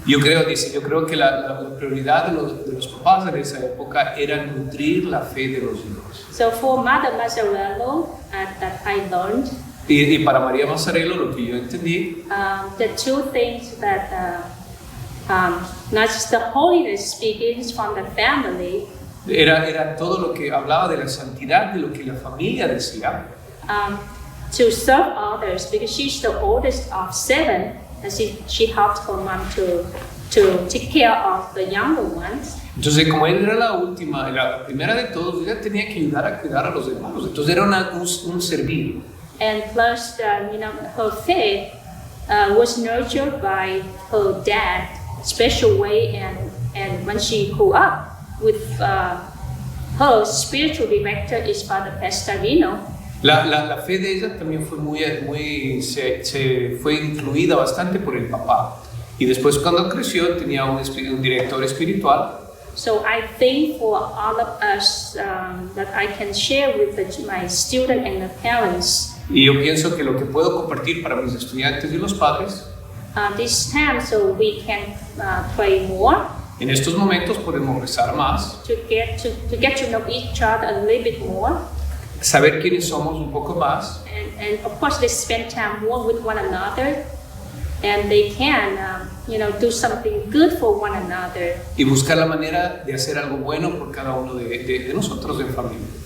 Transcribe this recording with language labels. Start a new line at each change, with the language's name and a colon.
Spanish: Yo creo que la prioridad de los papás en esa época era nutrir la fe de los hijos.
English: So for Maria Mazzarello, that I learned,
Spanish: Y para María Mazzarello, lo que yo entendí,
English: the two things that not just the holiness begins from the family,
Spanish: era todo lo que hablaba de la santidad, de lo que la familia decía.
English: to serve others, because she's the oldest of 7, and she helped her mom to take care of the younger ones.
Spanish: Entonces, como él era la primera de todos, ella tenía que ayudar a cuidar a los demás. Entonces era un servir.
English: And plus, her faith was nurtured by her dad, special way, and when she grew up with her spiritual director is Father Pestarino.
Spanish: La fe de ella también fue se fue incluida bastante por el papá. Y después cuando creció tenía un director espiritual.
English: So I think for all of us that I can share with my student and the parents,
Spanish: Y yo pienso que lo que puedo compartir para mis estudiantes y los padres,
English: this time, so we can pray more,
Spanish: en estos momentos podemos rezar más,
English: to get to know each other a little bit more,
Spanish: saber quiénes somos un poco más,
English: and of course they spend time more with one another, and they can do something good for one another,
Spanish: y buscar la manera de hacer algo bueno por cada uno de nosotros en familia.